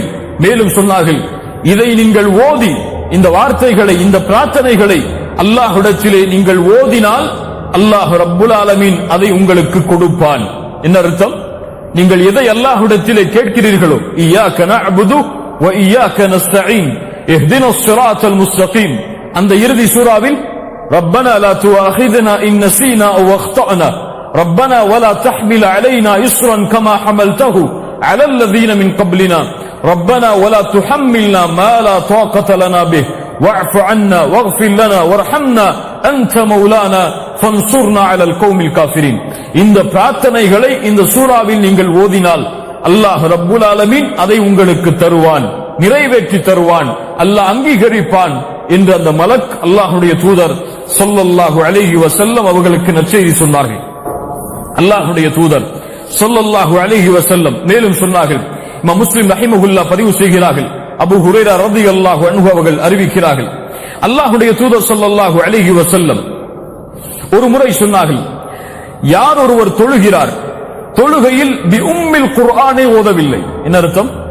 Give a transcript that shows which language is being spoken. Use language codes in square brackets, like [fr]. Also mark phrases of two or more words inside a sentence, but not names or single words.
[ta] மேலும் சொன்னார்கள், இதை நீங்கள் ஓதி, இந்த வார்த்தைகளை, இந்த பிரார்த்தனைகளை அல்லாஹ்விடத்திலே நீங்கள் ஓதினால் [ar] الله رب العالمين [ta] அதை உங்களுக்கு கொடுப்பான். என்ன அர்த்தம்? நீங்கள் எதை அல்லாஹ்விடத்திலே கேட்கிறீர்களோ, [ar] إياك نعبد وإياك نستعين اهدنا الصراط المستقيم, [ta] அந்த இறுதி சூராவில் [ar] ربنا لا تؤاخذنا إن نسينا أو أخطأنا ربنا ولا تحمل علينا إصرا كما حملته على الذين من قبلنا ربنا ولا تحملنا ما لا طاقة لنا به واعف عنا واغفر لنا وارحمنا أنت مولانا فانصرنا على القوم الكافرين. [ta] இந்த பிரார்த்தனைகளை இந்த சூராவில் நீங்கள் ஓதினால் [ar] الله رب العالمين [ta] அதை உங்களுக்கு தருவான், நிறைவேற்றி தருவான், அல்லாஹ் அங்கீகரிப்பான் என்று அந்த மலக் அல்லாஹ்வுடைய தூதர் [ar] صلى الله عليه وسلم [ta] அவர்களுக்கு நற்செய்தி சொன்னார்கள். அல்லாஹ்வுடைய தூதர் [ar] صلى الله عليه وسلم [ta] மேலும் சொன்னார்கள், இமாம் முஸ்லிம் ரஹிமஹுல்லாஹ் பதிவு செய்கிறார்கள், அபூ ஹுரைரா [ar] رضي الله عنه [ta] அவர்கள் அறிவிக்கிறார்கள், அல்லாஹ்வுடைய தூதர் [ar] صلى الله عليه وسلم [ta] ஒரு முறை சொன்னார்கள், யார் ஒருவர் தொழுகிறார், தொழுகையில் [ar] بأم القرآن [ta] ஓதவில்லை, என்ன அர்த்தம்?